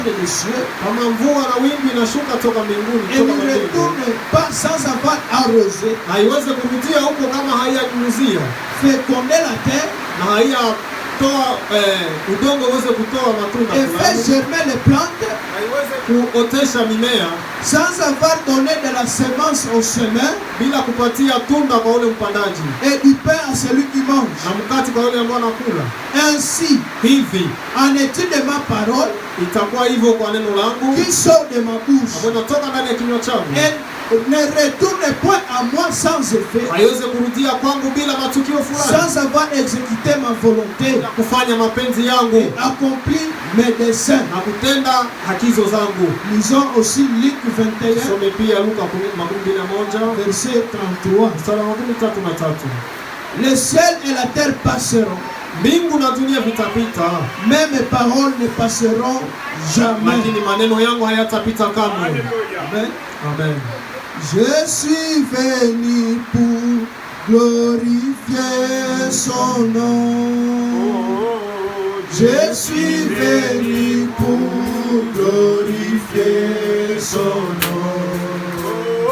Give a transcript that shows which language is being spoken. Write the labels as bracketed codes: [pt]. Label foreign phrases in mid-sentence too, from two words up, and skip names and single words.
[fr] des cieux. [sw] Kama mvua na wimbi inashuka toka mbinguni, [fr] Et ne retourne pas sans avoir arrosé, [sw] haiwezi kurudia huko kama haiyanyunyuzia [fr] féconder la terre [sw] na haiyatoa udongo uweze kutoa matunda [fr] et faire [sw] fulani, [fr] germer les plantes, [sw] haiwezi kuotesha mimea [fr] sans avoir donné de la semence au semeur [sw] bila kupatia tunda kwa ule mpandaji [fr] et du pain à celui qui mange. [sw] na mkate kwa yule ambaye anakula. [fr] Ainsi, [sw] Hivi [fr] en est-il de ma parole [sw] itakuwa hivyo kwa neno langu [fr] qui sort de ma bouche [sw] ambayo inatoka ndani ya kinywa changu, [fr] et ne retourne point à moi sans effet, [sw] haiwezi kurudia kwangu bila matukio fulani, [fr] sans avoir exécuté ma volonté, [sw] kufanya mapenzi yangu [fr] accompli mes desseins. [sw] na kutenda hakizo zangu. [fr] Lisons aussi Luc 21, [sw] Some pia Luka 21 [fr] verset 33. [sw] mstari wa 33. [fr] Le ciel et la terre passeront, [sw] Mbingu na dunia vitapita, [fr] mais mes paroles ne passeront jamais. [sw] lakini maneno yangu hayatapita kamwe. Amen. Amen. [fr] Je suis venu pour glorifier son nom. Je suis venu pour glorifier son nom.